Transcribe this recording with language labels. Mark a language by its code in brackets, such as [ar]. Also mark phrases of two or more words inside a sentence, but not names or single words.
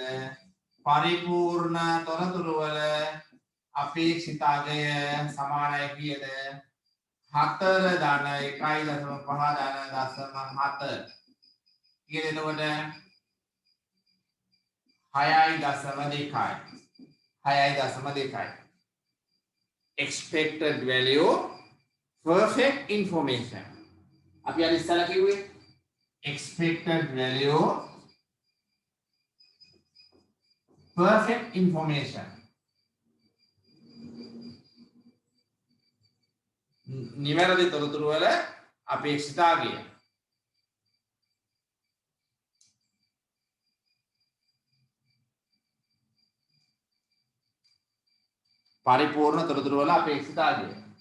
[si] පරිපූර්ණ තොරතුරු වල අපේක්ෂිතාවය සමානයි කීයද? 4 ධන 1.5 ධන 0.7 කීයද එතකොට? 6.2යි. [en] Expected value perfect information. [si] අපි අර ඉස්සලා කිව්වේ [en] expected value perfect information. [si] නිවැරදි තොරතුරු වල අපේක්ෂිතාවය. පරිපූර්ණ තොරතුරු වල අපේක්ෂිතාවය.